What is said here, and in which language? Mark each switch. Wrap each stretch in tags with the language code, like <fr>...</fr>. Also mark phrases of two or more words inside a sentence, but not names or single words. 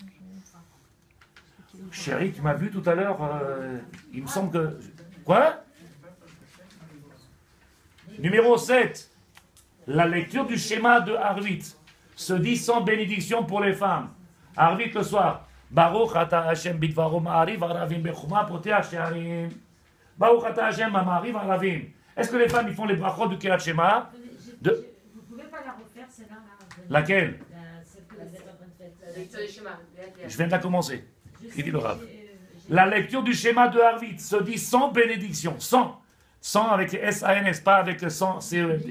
<fr>Chérie, tu m'as vu tout à l'heure, il me semble que... Quoi? Numéro 7. La lecture du schéma de Arvit se dit sans bénédiction pour les femmes. Arvit le soir.</fr> <he>ברוך אתה השם בדברו מעריב ערבים בחכמה פותח שערים. ברוך אתה השם מעריב ערבים.</he> <fr>Est-ce que les femmes ils font les brachot du</fr> <he>קריאת שמע?</he> <fr>Vous ne pouvez pas la refaire, celle-là? Laquelle? Celle que vous êtes en train de faire. La lecture du schéma. Je viens de la commencer. Il dit le Rav. La lecture du schéma de Arvit se dit sans bénédiction. Sans avec S-A-N-S, pas avec sans C-E-M-D.</fr>